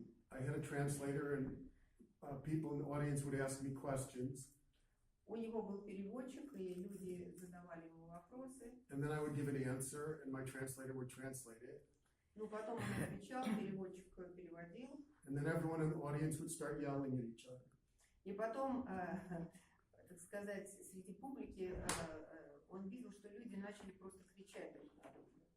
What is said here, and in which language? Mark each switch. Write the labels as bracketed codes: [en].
[en] I had a translator, and people in the audience would ask me questions. [ru] У него был переводчик, и люди задавали ему вопросы. [en] And then I would give an answer, and my translator would translate it. [ru] Потом он отвечал, переводчик переводил. [en] And then everyone in the audience would start yelling at each other. [ru] И потом, так сказать, среди публики он видел, что люди начали просто кричать друг на друга.